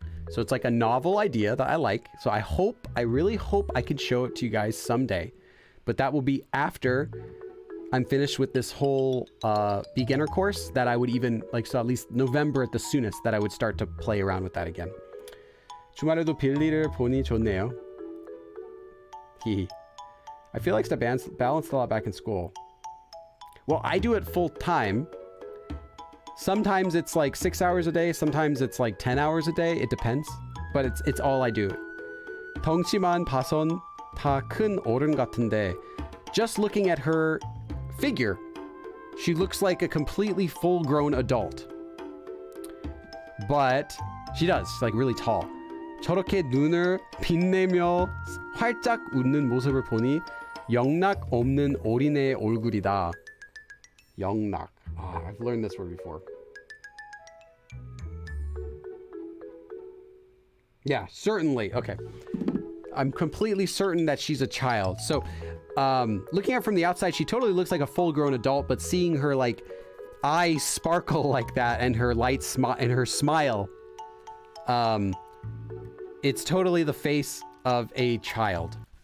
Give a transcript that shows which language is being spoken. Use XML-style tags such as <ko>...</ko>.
<en>So it's like a novel idea that I like. So I really hope I can show it to you guys someday, but that will be after I'm finished with this whole beginner course that I would even so at least November at the soonest that I would start to play around with that again.</en> <ko>주말에도 빌리를 보니 좋네요.</ko> <en>I feel like it's balanced a lot back in school. Well, I do it full time. Sometimes it's like 6 hours a day. Sometimes it's like 10 hours a day. It depends. But it's all I do.</en> <ko>덩치만 봐선 다 큰 어른 같은데.</ko> <en>Just looking at her figure, she looks like a completely full-grown adult. But she does. She's like really tall.</en> <ko>저렇게 눈을 빛내며 활짝 웃는 모습을 보니 영락 없는 어린애의 얼굴이다. 영락.</ko> <en>Oh, I've learned this word before. Yeah, certainly. Okay. I'm completely certain that she's a child. So, looking at her from the outside, she totally looks like a full-grown adult, but seeing her like eyes sparkle like that and her light and her smile, it's totally the face of a child.</en>